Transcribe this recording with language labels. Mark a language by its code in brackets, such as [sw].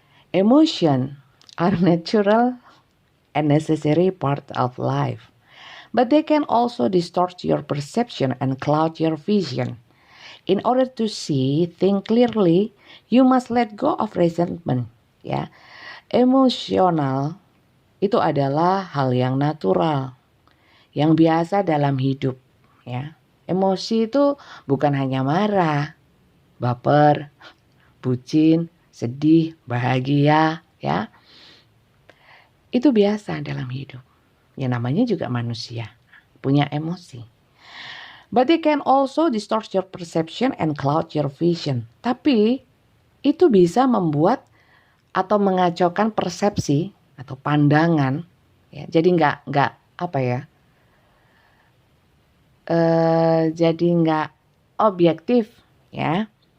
[en] Emotion are natural and necessary part of life. But they can also distort your perception and cloud your vision. In order to see, think clearly, you must let go of resentment. [id] Ya, emosional itu adalah hal yang natural, yang biasa dalam hidup. Ya, emosi itu bukan hanya marah, baper, bucin, sedih, bahagia. Ya, itu biasa dalam hidup. Ya namanya juga manusia, punya emosi. [en] But they can also distort your perception and cloud your vision. [id] Tapi itu bisa membuat atau mengacaukan persepsi atau pandangan. Ya, jadi nggak apa ya? Jadi nggak objektif ya.